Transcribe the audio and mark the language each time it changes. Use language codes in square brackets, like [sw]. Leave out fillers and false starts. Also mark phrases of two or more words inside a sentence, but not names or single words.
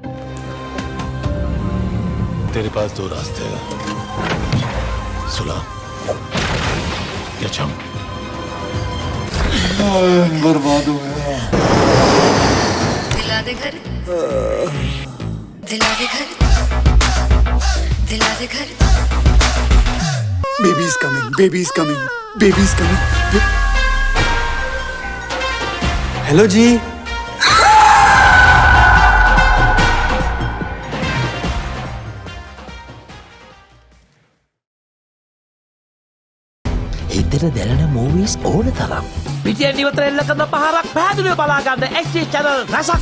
[hi] तेरे पास दो रास्ते हैं, सुलह या जम। बर्बाद हो गया। दिला दे घर, दिला दे घर, दिला दे घर। [en] Baby is coming, baby is coming, baby is coming. [hi] हेलो जी। [si] හිතට දැනෙන මූවීස් ඕන තරම්. පිටියෙන් ඉවතර එල්ල කරන පහරක් පැහැදිලිව බලා ගන්න [en] HD channel [si] රසක්.